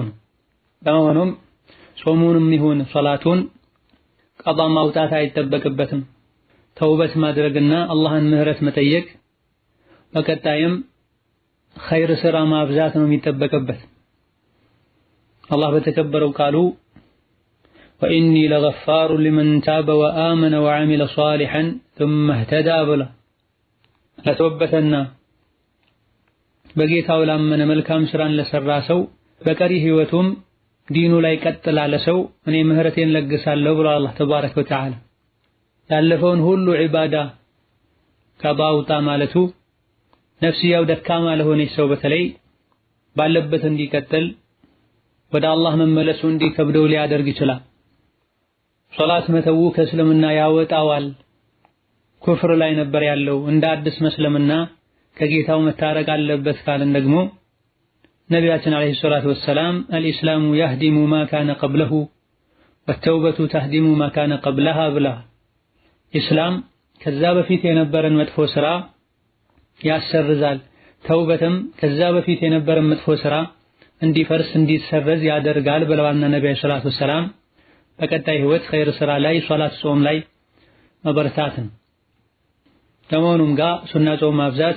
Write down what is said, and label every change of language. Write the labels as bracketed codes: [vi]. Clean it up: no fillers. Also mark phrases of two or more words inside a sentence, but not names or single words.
[am] ነው። በመሆኑም ጾሙንም ይሁን ሶላቱን ቀዳ ማውጣት አይጠበቅበትም። ተውበት ማድረግና አላህን ምህረት መጠየቅ፣ በቀጣይም ኸይር ስራ ማብዛት ነው የሚጠበቅበት። አላህ በተከበረው ቃሉ [ar] وإني لغفار لمن تاب وآمن وعمل صالحا ثم اهتدى [am] ብላ ለተወበተና በጌታው ላመነ መልካም ስራን ለሰራ ሰው በቀሪ ህይወቱም ዲኑ ላይ ቀጥ ላለ ሰው እኔ ምህረቴን ለግሳለሁ ብሎ አላህ ተባረከ ወተዓላ ያለፈውን ሁሉ ዒባዳ ቀዳ አውጣ ማለቱ ነፍስያው ደካማ ለሆነች ሰው በተለይ ባለበት እንዲቀጥል ወደ አላህ መመለሱ እንዲከብደው ሊያደርግ ይችላል። ሶላት መተው ከእስልምና ያወጣዋል። ኩፍር ላይ ነበር ያለው እንደ አዲስ መስለምና ከጌታው መታረቅ አለበት ካልን ደግሞ ነቢያችን [ar] عليه الصلاة والسلام الإسلام يهدم ما كان قبله والتوبة تهدم ما كان قبلها [am] ብላ ኢስላም ከዛ በፊት የነበረን መጥፎ ስራ ያሰርዛል። ተውበትም ከዛ በፊት የነበረን መጥፎ ስራ እንዲፈርስ እንዲሰረዝ ያደርጋል ብለዋል ነብዩ [ar] صلى الله عليه وسلم። [am] በቀጣይ ህይወት ኸይር ስራ ላይ ሶላት ጾም ላይ መበርታትን ከመሆኑም ጋር ሱና ጾም ማብዛት፣